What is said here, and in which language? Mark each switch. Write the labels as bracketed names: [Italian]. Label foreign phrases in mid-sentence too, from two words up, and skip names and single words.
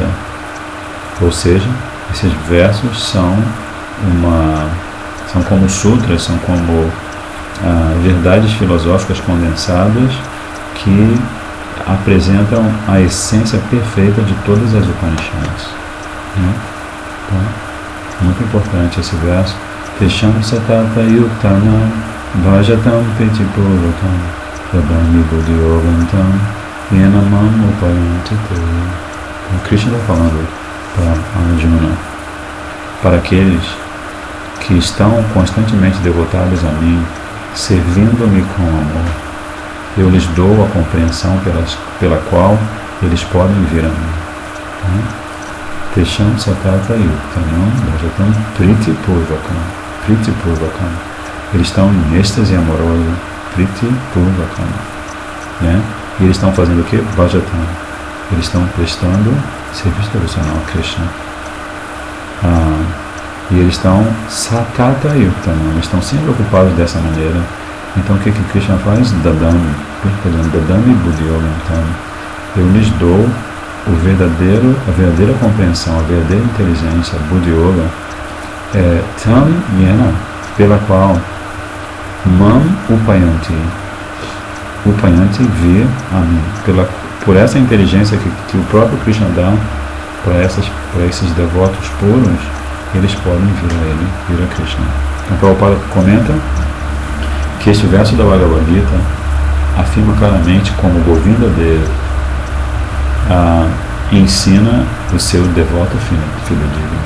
[Portuguese] Ou seja, esses versos são como sutras, são como verdades filosóficas condensadas que apresentam a essência perfeita de todas as Upanishads. Então, muito importante esse verso. [Sanskrit] तेषां सतत युक्तानां भजतां प्रीतिपूर्वकम् ददामि बुद्धियोगं तं येन मां उपयान्ति ते. [Portuguese] Então, Krishna está falando para Arjuna, para aqueles que estão constantemente devotados a mim, servindo-me com amor, eu lhes dou a compreensão pela qual eles podem vir a mim. [Sanskrit] तेषां सतत युक्तानां भजतां प्रीति पूर्वकम्. प्रीति पूर्वकम्. [Portuguese] Eles estão em êxtase amoroso. [Sanskrit] प्रीति पूर्वकम्. [Portuguese] E eles estão fazendo o que? [Sanskrit] भजताम्. [Portuguese] Eles estão prestando serviço devocional a Krishna. E eles estão [Sanskrit] सतत युक्तानाम्. [Portuguese] Eles estão sempre ocupados dessa maneira. Então o que Krishna faz? [Sanskrit] ददामि। ददामि बुद्धियोगं तम्. [Portuguese] Eu lhes dou a verdadeira compreensão, a verdadeira inteligência, [Sanskrit] बुद्धि योग, तं येन, [Portuguese] pela qual [Sanskrit] मां उपयान्ति [Portuguese] vir a mim, por essa inteligência que o próprio Krishna dá para esses devotos puros, eles podem vir a ele, vir a Krishna. Então Prabhupada comenta que este verso da Bhagavad Gita afirma claramente como Govinda Deva ensina o seu devoto filho digno.